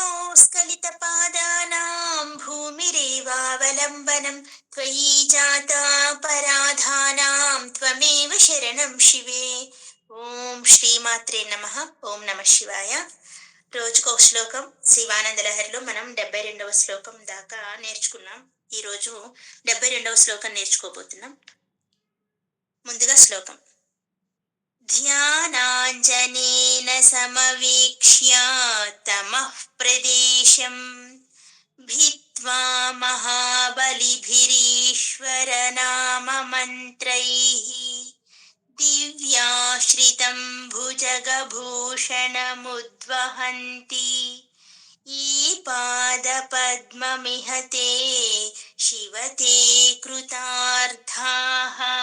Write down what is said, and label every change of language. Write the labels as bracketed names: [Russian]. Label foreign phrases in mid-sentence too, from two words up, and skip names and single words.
[Sanskrit] स्खलितपादानां भूमिरेवावलम्बनं त्वयि जाता पराधानां त्वमेव शरणं शिवे. ఓం శ్రీమాత్రే నమః. ఓం నమ శివాయ. [Telugu] రోజుకో శ్లోకం శివానంద లహరిలో మనం 72వ శ్లోకం దాకా నేర్చుకున్నాం. ఈరోజు 72వ శ్లోకం నేర్చుకోబోతున్నాం. ముందుగా శ్లోకం. [Sanskrit] ధ్యానాంజనేన సమవీక్ష్య తమః ప్రదేశం భిత్వా మహాబలిభిరీశ్వరనామమంత్రైః దివ్యాశ్రితం భుజగభూషణముద్వహంతి ఈ పాదపద్మమిహ తే శివతే కృతార్థాః.